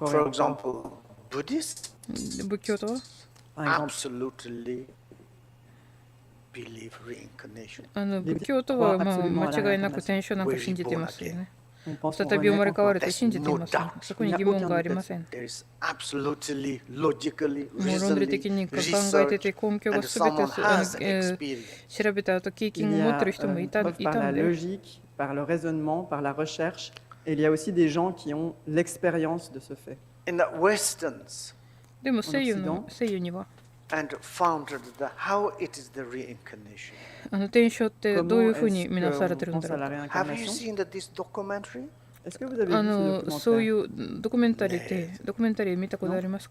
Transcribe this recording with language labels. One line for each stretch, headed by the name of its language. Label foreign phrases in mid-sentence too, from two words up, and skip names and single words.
Japanese: 仏教徒は仏教とは間違いなく転生なんか信じていますよね。再び生まれ変わると信じています。そこに疑問がありません。論理的に考えてて根拠がすべて調べた後、経験を持っている人もいたんで。
French: par le raisonnement, par la recherche, et il y a aussi des gens qui ont l'expérience de ce fait.
Japanese: でも西洋には転生ってどういうふうに見なされてるんだろうか。そういうドキュメンタリー見たことありますか？